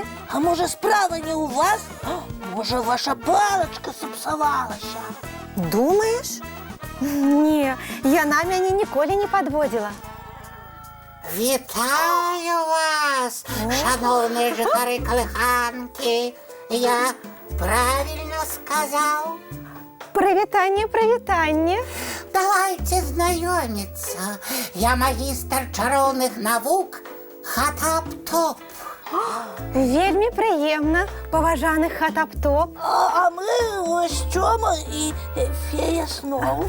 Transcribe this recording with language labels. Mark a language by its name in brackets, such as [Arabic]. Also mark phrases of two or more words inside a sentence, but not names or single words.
[Belarusian] А можа, справа не ў вас? Можа, ваша палачка сапсавалася? Думаеш? Не, яна мяне ніколі не падводзіла. Вітаю вас, шановні жыхары Калыханкі. [Russian] Я правильно сказал? [Belarusian] Прывітанне, прывітанне. [Russian] Давайте знакомиться. [Belarusian] Я магистр чароўных навук Хатап-топ. Вельмі прыемна, паважаны Хатап-топ. А мы ось Тёма і Фея зноў.